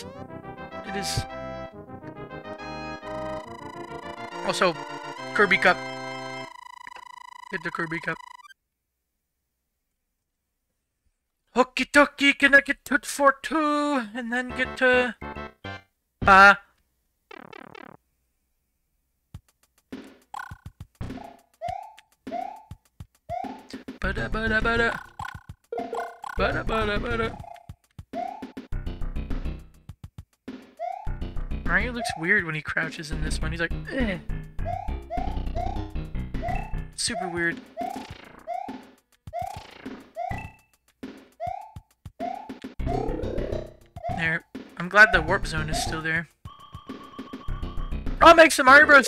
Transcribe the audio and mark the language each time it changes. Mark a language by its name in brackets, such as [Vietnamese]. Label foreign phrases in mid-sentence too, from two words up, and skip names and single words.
[English] It is. Also, Kirby Cup. Get the Kirby Cup. Okie dokie, gonna get to 4-2, and then get to ba. Bada bada bada. Bada bada bada. Mario looks weird when he crouches in this one. He's like, eh. Super weird. There. I'm glad the warp zone is still there. Oh, it makes the Mario Bros.